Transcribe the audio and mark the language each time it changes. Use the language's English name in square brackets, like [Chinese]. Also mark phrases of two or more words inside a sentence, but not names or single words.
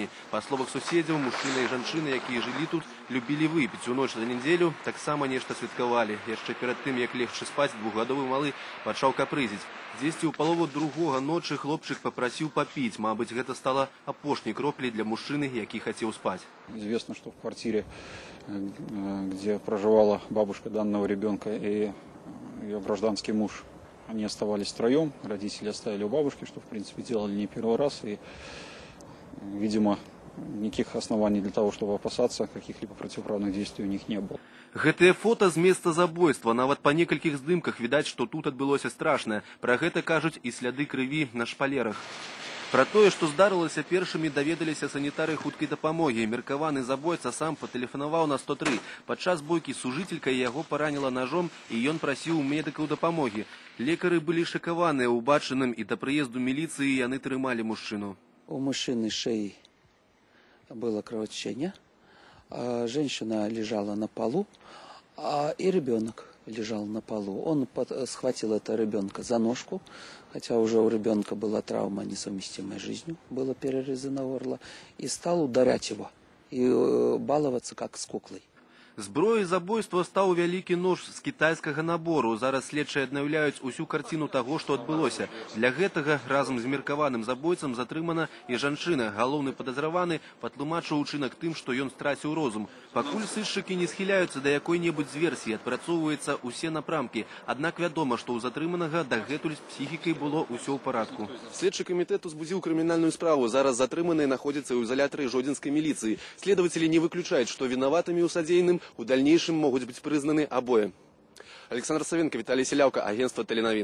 [Belarusian] Па словах суседзяў, мужчына і жанчына, якія жылі тут, любілі выпіць. У ноч за нядзелю таксама нешта святкавалі. Яшчэ перад тым, як легчы спаць, двухгадовы малы пачаў капрызіць. Дзесьці ў палову другога ночы хлопчык папрасіў папіць. Мабыць, гэта стала апошняй кроплей для мужчыны, які хацеў спаць. [Russian] Известно, что в квартире, где проживала бабушка данного ребенка и ее гражданский муж, они оставались втроем, родители оставили у бабушки, что, в принципе, делали не первый раз. И, видимо, никаких оснований для того, чтобы опасаться, каких-либо противоправных действий у них не было. [Belarusian] Гэтыя фото з месца забойства. Нават па некалькіх здымках відаць, што тут адбылося страшнае. Пра гэта кажуць і сляды крыві на шпалерах. Пра тое, што здарылася, першымі даведаліся санітары хуткай дапамогі. Меркаваны забойца сам патэлефанаваў на 103. Падчас бойкі сужыцелька яго параніла ножом, і ён прасіў медыкаў дапамогі. Лекары былі шакаваныя ўбачаным, і да прыезду міліцыі яны трымалі мужчыну. [Russian] У мужчины шеи было кровотечение, женщина лежала на полу, и ребенок лежал на полу. Он схватил этого ребенка за ножку, хотя уже у ребенка была травма, несовместимая с жизнью, было перерезано горло, и стал ударять его и баловаться как с куклой. [Belarusian] Зброяй забойства стаў вялікі нож з кітайскага набору. Зараз следчыя аднаўляюць усю карціну таго, што адбылося. Для гэтага разам з меркаваным забойцам затрымана і жанчына. Галоўны падазраваны патлумачыў учынак тым, што ён страціў розум. Пакуль сыщыкі не схіляюцца да якой-небудзь з версій, адпрацоўваюцца ўсе напрамкі. Аднак вядома, што ў затрыманага дагэтуль з псіхікай было ўсё ў парадку. Следчы камітэт узбудзіў крымінальную справу. Зараз затрыманыя находзяцца ў изолятары жодзінскай міліцыі. [Russian] Следователи [Belarusian] не выключаюць, што вінаватымі ў садзейным [Russian] у дальнейшем могут быть признаны обои. Александр Савенко, Виталий Селявка, агентство Теленовин.